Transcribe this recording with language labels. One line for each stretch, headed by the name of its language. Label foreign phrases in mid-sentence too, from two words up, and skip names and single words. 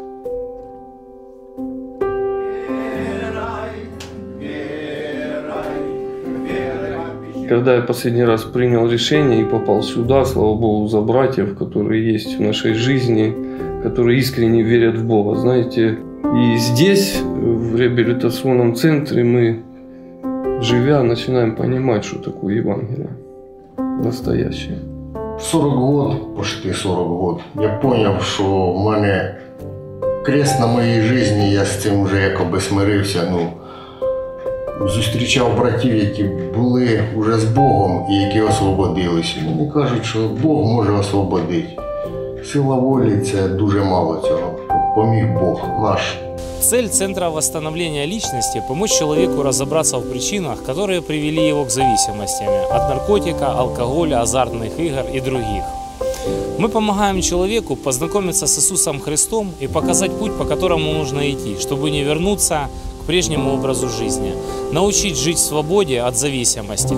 Russian: Когда я последний раз принял решение и попал сюда, слава Богу, за братьев, которые есть в нашей жизни, которые искренне верят в Бога, знаете. И здесь, в реабилитационном центре, мы, живя, начинаем понимать, что такое Евангелие настоящее. 40 год, почти 40 год, я понял,
Ukrainian: що в мене крест на моїй житті, я з цим вже якоби смирився. Зустрічав братів, які були вже з Богом і які освободилися. Мені кажуть, що Бог може освободити. Сила волі – це дуже мало цього. Поміг Бог наш.
Russian: Цель Центра восстановления личности – помочь человеку разобраться в причинах, которые привели его к зависимостям от наркотика, алкоголя, азартных игр и других. Мы помогаем человеку познакомиться с Иисусом Христом и показать путь, по которому нужно идти, чтобы не вернуться к прежнему образу жизни, научить жить в свободе от зависимости.